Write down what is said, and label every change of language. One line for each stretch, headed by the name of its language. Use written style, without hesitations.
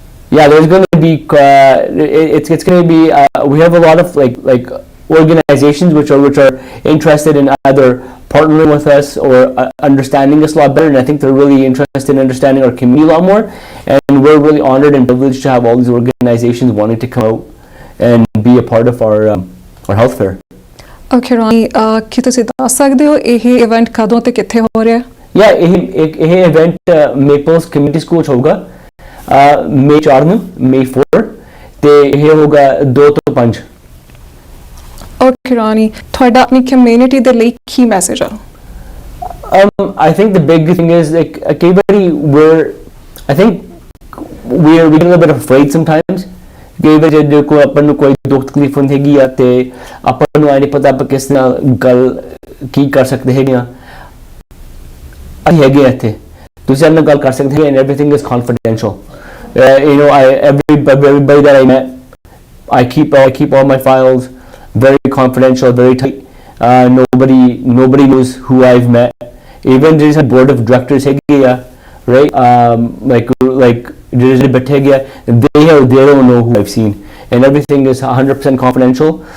English: There's going to be it's going to be we have a lot of like organizations which are interested in either partnering with us or understanding us a lot better, and I think they're really interested in understanding our community a lot more, and we're really honored and privileged to have all these organizations wanting to come out and be a part of our health fair.
Punjabi: Okay ਰੋਨੀ, ਕੀ ਤੁਸੀਂ ਦੱਸ ਸਕਦੇ ਹੋ ਇਹ event ਕਦੋਂ ਤੇ ਕਿੱਥੇ ਹੋ ਰਿਹਾ ਹੈ? या ਇਹ ਇਵੈਂਟ ਮੇਪਲਸ ਕਮਿਊਨਿਟੀ ਸਕੂਲ 'ਚ ਹੋਊਗਾ ਮਈ 4 ਨੂੰ, ਮਈ 4 ਤੇ ਇਹ ਹੋਊਗਾ 2 ਤੋਂ 5। ਓਕੇ ਰੋਨੀ, ਤੁਹਾਡਾ ਆਪਣੀ ਕਮਿਊਨਿਟੀ ਦੇ ਲਈ ਕੀ ਮੈਸੇਜ ਆ?
English: I think the big thing is like
Punjabi: ਕਈ ਵਾਰੀ
English: I think we get a little bit afraid sometimes।
Punjabi: ਕਈ ਵਾਰ ਜੇ ਕੋਈ ਆਪਾਂ ਨੂੰ ਕੋਈ ਦੁੱਖ ਤਕਲੀਫ ਹੁੰਦੀ ਹੈਗੀ ਆ ਤੇ ਆਪਾਂ ਨੂੰ ਨਹੀਂ ਪਤਾ ਆਪਾਂ ਕਿਸ ਨਾਲ ਗੱਲ ਕੀ ਕਰ ਸਕਦੇ ਹੈਗੇ ਆ। ਅਸੀਂ ਹੈਗੇ ਇੱਥੇ, ਤੁਸੀਂ ਸਾਡੇ ਨਾਲ ਗੱਲ ਕਰ ਸਕਦੇ ਹੋ
English: and everything is confidential। You know, everybody that I met, I keep all my files very confidential, very tight। Nobody knows who I've met। Even there's a board of directors here, right? Like there's a bit here, they don't know who I've seen, and everything is 100% confidential।